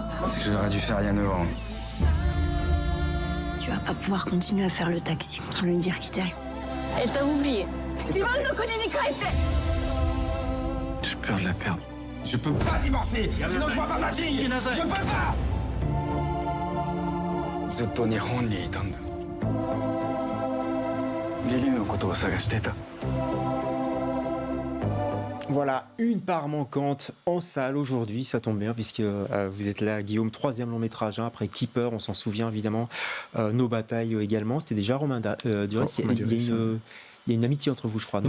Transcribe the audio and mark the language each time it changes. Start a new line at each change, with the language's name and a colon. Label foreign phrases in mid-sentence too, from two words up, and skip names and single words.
French: C'est que j'aurais dû faire il y a 9 ans. Tu vas pas pouvoir continuer à faire le taxi sans lui dire qui t'es. Elle t'a oublié. j'ai peur de la perdre. Je peux pas divorcer, sinon je vois pas ma fille. Je peux pas.
Japanese: ずっと日本にいたんだ。リリーのことを探してた。
French: Voilà, Une part manquante en salle aujourd'hui, ça tombe bien puisque vous êtes là, Guillaume, 3e long métrage, après Keeper, on s'en souvient évidemment, Nos batailles également, c'était déjà Romain Duris, il y a une amitié entre vous, je crois, non?